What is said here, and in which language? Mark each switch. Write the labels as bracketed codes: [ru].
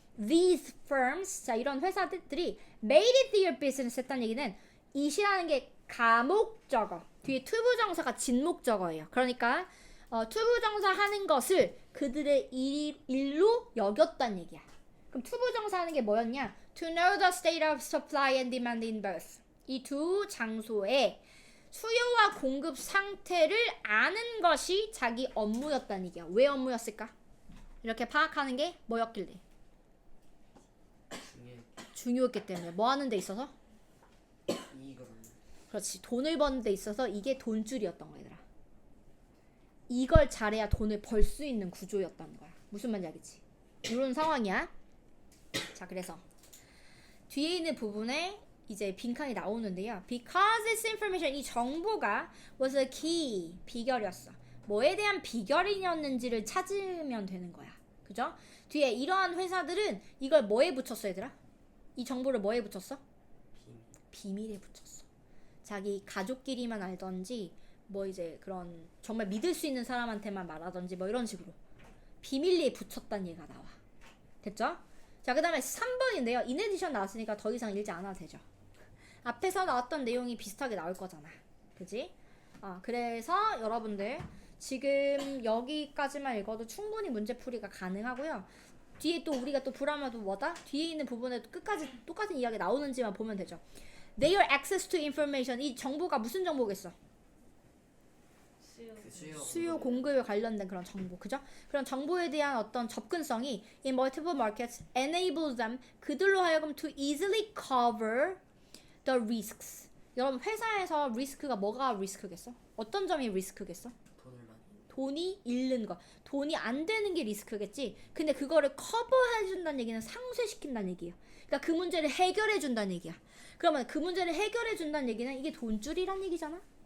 [en] These firms, [ko] 자, 이런 회사들이 [en] made it their business [ko] 했다는 얘기는 it이라는 게 가목적어, 뒤에 투부정사가 진목적어예요. 그러니까 투부정사 하는 것을 그들의 일로 여겼다는 얘기야. 그럼 투부정사 하는 게 뭐였냐? [en] To know the state of supply and demand in both. [ko] 이 두 장소의 수요와 공급 상태를 아는 것이 자기 업무였다는 얘기야. 왜 업무였을까? 이렇게 파악하는 게 뭐였길래? 중요했기 때문에. 뭐 하는 데 있어서? 이익을 그렇지. 돈을 버는 데 있어서 이게 돈줄이었던 거야, 얘들아. 이걸 잘해야 돈을 벌 수 있는 구조였다는 거야. 무슨 말인지 알겠지? 이런 상황이야. 자, 그래서 뒤에 있는 부분에 이제 빈칸이 나오는데요. [en] Because this information, [ko] 이 정보가 [en] was a key, [ko] 비결이었어. 뭐에 대한 비결이었는지를 찾으면 되는 거야. 그죠? 뒤에 이러한 회사들은 이걸 뭐에 붙였어, 얘들아? 이 정보를 뭐에 붙였어? 비밀에 붙였어. 자기 가족끼리만 알던지 뭐 이제 그런 정말 믿을 수 있는 사람한테만 말하던지 뭐 이런 식으로 비밀리에 붙였다는 얘기가 나와. 됐죠? 자, 그 다음에 3번인데요. 인에디션 나왔으니까 더 이상 읽지 않아도 되죠. 앞에서 나왔던 내용이 비슷하게 나올 거잖아. 그지? 그래서 여러분들 지금 여기까지만 읽어도 충분히 문제풀이가 가능하고요. 뒤에 또 우리가 또 불안해도 뭐다? 뒤에 있는 부분에 끝까지 똑같은 이야기 나오는지만 보면 되죠. [en] Their access to information, [ko] 이 정보가 무슨 정보겠어? 수요 공급에 관련된 그런 정보, 그죠? 그런 정보에 대한 어떤 접근성이 [en] in multiple markets enables them, [ko] 그들로 하여금 [en] to easily cover the risks. [ko] 여러분, 회사에서 리스크가 뭐가 리스크겠어? 어떤 점이 리스크겠어? 돈이 잃는 거. 돈이 안 되는 게 리스크겠지. 근데 그거를 커버해준다는 얘기는 상쇄시킨다는 얘기예요. 그러니까 그 문제를 해결해준다는 얘기야. 그러면 그 문제를 해결해준다는 얘기는 이게 돈줄이란 얘기잖아.